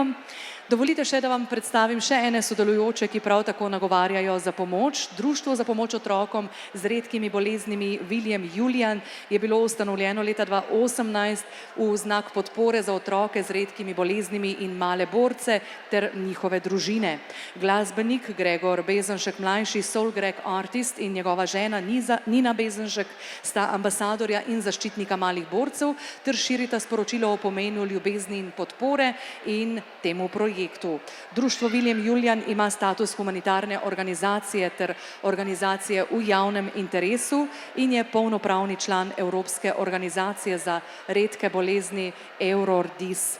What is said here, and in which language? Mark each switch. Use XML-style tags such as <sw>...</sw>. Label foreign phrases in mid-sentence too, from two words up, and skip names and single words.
<sl>Dovolite še, da vam predstavim še ene sodelujoče, ki prav tako nagovarjajo za pomoč. Društvo za pomoč otrokom z redkimi boleznimi Viljem Julijan je bilo ustanovljeno leta 2018 v znak podpore za otroke z redkimi boleznimi in male borce ter njihove družine. Glasbenik Gregor Bezenšek mlajši,</sl> <en>soul greg artist,</en> <sl>in njegova žena Nina Bezenšek sta ambasadorja in zaščitnika malih borcev ter širita sporočilo o pomenu ljubezni in podpore in temu projektu. Društvo Viljem Julijan ima status humanitarne organizacije ter organizacije v javnem interesu in je polnopravni član Evropske organizacije za redke bolezni Eurordis.</sl>